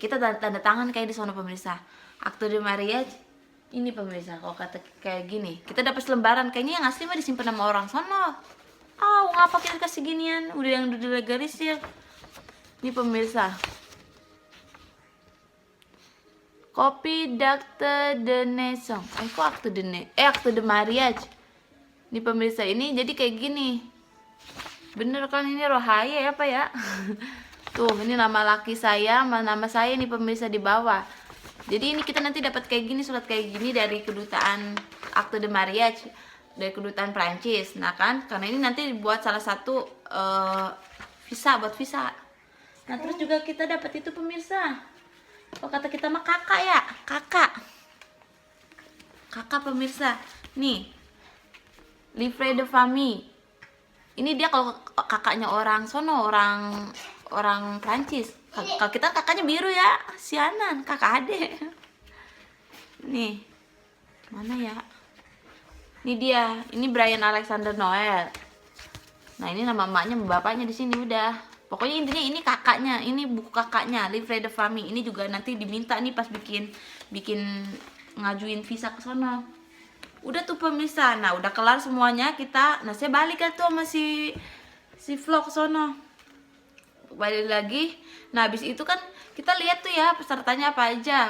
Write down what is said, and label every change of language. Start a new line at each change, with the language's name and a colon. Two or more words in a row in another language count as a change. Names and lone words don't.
Indonesian: Kita tanda tangan kayak di sono pemirsa.
French: Akte de marriage
Indonesian: ini pemirsa, kalau kata kayak gini, kita dapat selembaran. Kayaknya yang asli mah disimpan sama orang sono. Ngapa kita kasih ginian? Udah yang udah dilegalisir. Ini pemirsa. Kopi
French: d'acte de naissance. Kok akte de mariage.
Indonesian: Ini pemirsa, ini jadi kayak gini. Bener kan ini Rohaya ya Pak ya? Tuh, ini nama laki saya sama nama saya nih pemirsa di bawah. Jadi ini kita nanti dapat kayak gini, surat kayak gini dari kedutaan
French: akte de mariage
Indonesian: dari kedutaan Prancis. Nah kan, karena ini nanti buat salah satu visa, buat visa. Nah terus juga kita dapat itu pemirsa. Kalau kata kita mah kakak ya, kakak pemirsa. Nih,
French: livre de famille.
Indonesian: Ini dia kalau kakaknya orang sono, orang Prancis. Kalau kita kakaknya biru ya, sianan, kakak adek. Nih, mana ya? Ini dia, ini Brian Alexander Noel. Nah ini nama emaknya, bapaknya di sini udah. Pokoknya intinya ini kakaknya, ini buku kakaknya,
French: livre de famille.
Indonesian: Ini juga nanti diminta nih pas bikin ngajuin visa ke sono. Udah tuh pemirsa, nah udah kelar semuanya kita. Nah saya balik kan tuh sama si vlog sono. Balik lagi. Nah habis itu kan kita lihat tuh ya pesertanya apa aja.